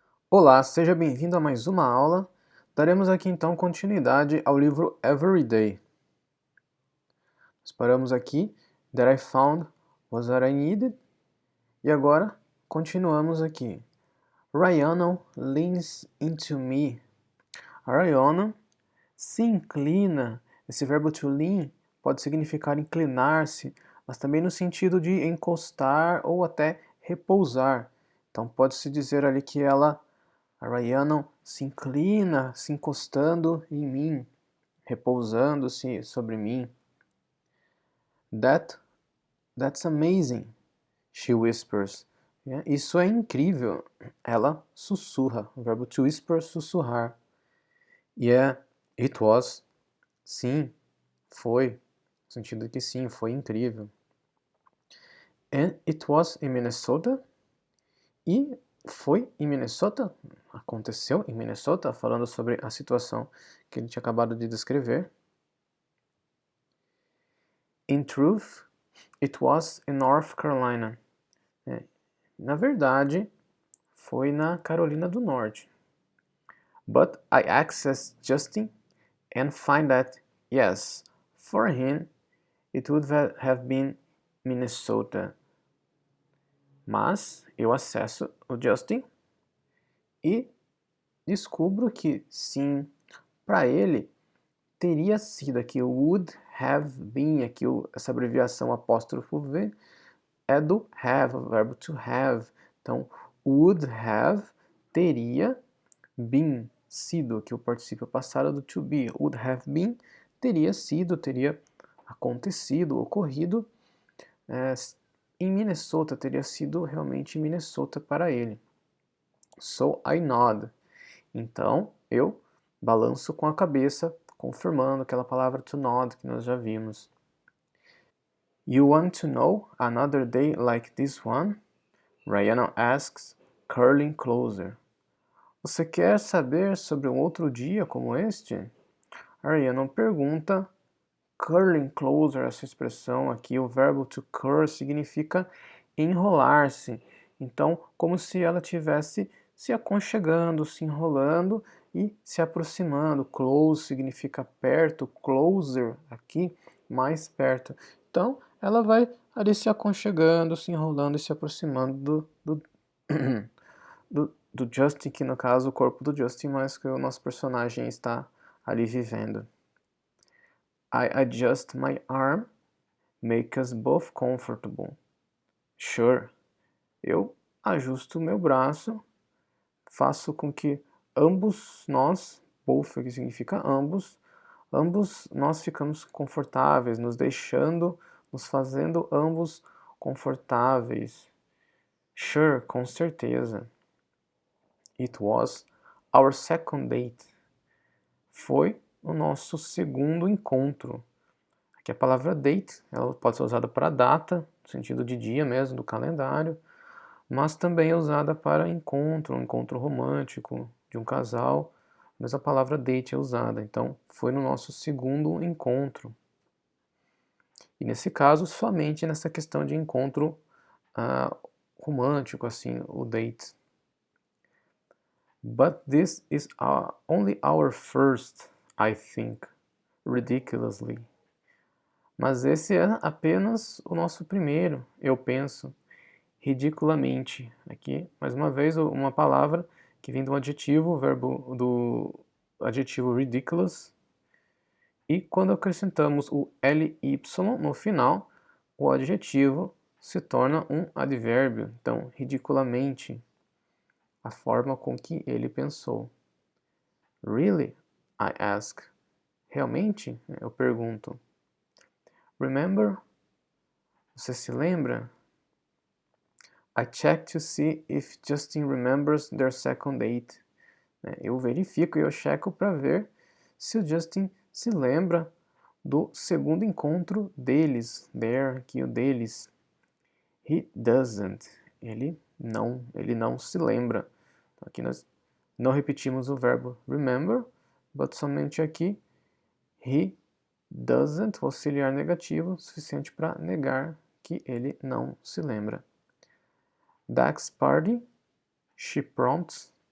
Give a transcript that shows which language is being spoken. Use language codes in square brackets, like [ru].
[pt] Olá, seja bem-vindo a mais uma aula. Daremos aqui então continuidade ao livro Everyday. Nós paramos aqui, [en] That I found was what I needed. [pt] E agora, continuamos aqui. [en] Rhiannon leans into me. [pt] A Rhiannon se inclina. Esse verbo to lean pode significar inclinar-se, mas também no sentido de encostar ou até repousar. Então pode-se dizer ali que a Rhiannon se inclina, se encostando em mim, repousando-se sobre mim. [en] That's amazing, she whispers. [pt] Isso é incrível. Ela sussurra. O verbo to whisper, sussurrar. [en] Yeah, it was. [pt] Sim, foi. No sentido de que sim, foi incrível. [en] And it was in Minnesota. [pt] E foi em Minnesota, aconteceu em Minnesota, falando sobre a situação que ele tinha acabado de descrever. [en] In truth, it was in North Carolina. [pt] Na verdade, foi na Carolina do Norte. [en] But I accessed Justin and find that, yes, for him, it would have been Minnesota. [pt] Mas eu acesso o Justin e descubro que sim, para ele teria sido aqui o would have been, aqui essa abreviação apóstrofo V é do have, o verbo to have. Então, would have teria been sido, que o particípio passado do to be. Would have been teria sido, teria acontecido, ocorrido em Minnesota, teria sido realmente em Minnesota para ele. [en] So I nod. [pt] Então, eu balanço com a cabeça, confirmando aquela palavra to nod que nós já vimos. [en] You want to know another day like this one? Rhiannon asks, curling closer. [pt] Você quer saber sobre um outro dia como este? A Rhiannon pergunta, curling closer, essa expressão aqui, o verbo to curl significa enrolar-se. Então, como se ela tivesse se aconchegando, se enrolando e se aproximando. Close significa perto, closer aqui, mais perto. Então, ela vai ali se aconchegando, se enrolando e se aproximando do Justin, que no caso o corpo do Justin, mas que o nosso personagem está ali vivendo. [en] I adjust my arm, make us both comfortable. Sure. [pt] Eu ajusto o meu braço, faço com que ambos nós, both que significa ambos nós ficamos confortáveis, nos fazendo ambos confortáveis. [en] Sure, [pt] com certeza. [en] It was our second date. [pt] Foi o nosso segundo encontro. Aqui a palavra date, ela pode ser usada para data, no sentido de dia mesmo, do calendário, mas também é usada para encontro, um encontro romântico de um casal, mas a palavra date é usada. Então, foi no nosso segundo encontro. E nesse caso, somente nessa questão de encontro romântico, assim, o date. [en] But this is only our first, I think, ridiculously. [pt] Mas esse é apenas o nosso primeiro, eu penso, ridiculamente. Aqui, mais uma vez, uma palavra que vem do adjetivo, do adjetivo ridiculous. E quando acrescentamos o ly no final, o adjetivo se torna um advérbio. Então, ridiculamente, a forma com que ele pensou. [en] Really? I ask. [pt] Realmente? Eu pergunto. [en] Remember? [pt] Você se lembra? [en] I check to see if Justin remembers their second date. [pt] Eu verifico e eu checo para ver se o Justin se lembra do segundo encontro deles. [en] There, [pt] aqui o deles. [en] He doesn't. [pt] Ele não se lembra. Aqui nós não repetimos o verbo remember, but somente aqui he doesn't, o auxiliar negativo, suficiente para negar que ele não se lembra. [en] Dax party, she prompts.